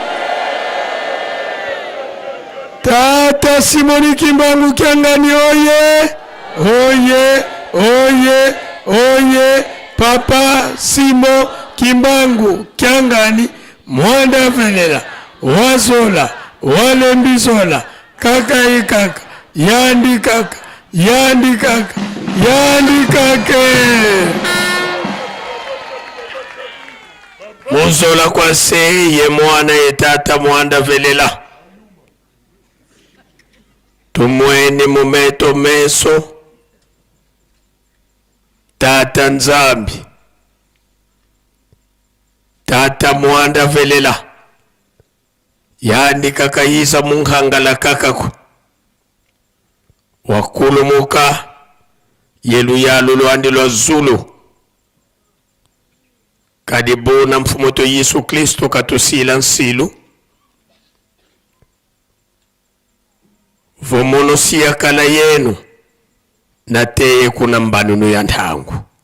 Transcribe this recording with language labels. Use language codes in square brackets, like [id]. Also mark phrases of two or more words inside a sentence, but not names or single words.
[kg] Tata Simoni Kimbangu Kyangani oye. Oye, oye, oye. Papa Simo Kimbangu Kyangani mwanda velela. Wazola. Walembizola, kaka ikaka, yandi kaka, yandi kaka, yandi kake. Muzola kwa se ye mwana ye tata mwanda velela. Tumweni mumeto meso, tata nzambi, tata mwanda velela. Yandi kaka yisa munghangala kakako wakulumuka yelu yalu lwandi lwa zulu kadibuna mfumoto Yesu Kristo katusila nsilu vomono siya kala yenu na teye kuna mbanunu ya ntangu